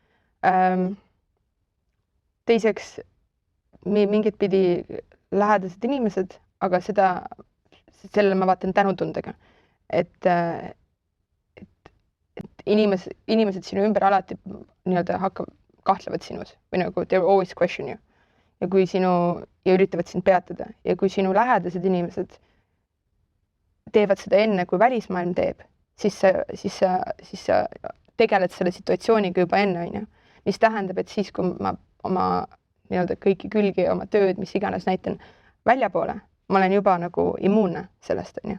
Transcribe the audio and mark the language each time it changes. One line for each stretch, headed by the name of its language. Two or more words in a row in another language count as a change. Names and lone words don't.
Estonian: Teiseks, mingit pidi lähedased inimesed, aga sellele ma vaatan tänutundega, et inimesed sinu ümber alati nii-öelda kahtlevad sinus või nagu
English: they always question you
Estonian: ja kui ja üritavad sind peatada ja kui sinu lähedased inimesed teevad seda enne, kui välismaailm teeb, siis sa tegeled selle situatsiooniga juba enne, on ju. Mis tähendab, et siis, kui ma oma nii-öelda kõiki külgi ja oma tööd, mis iganes näitan väljapoole, ma olen juba nagu immuunne sellest, on ju.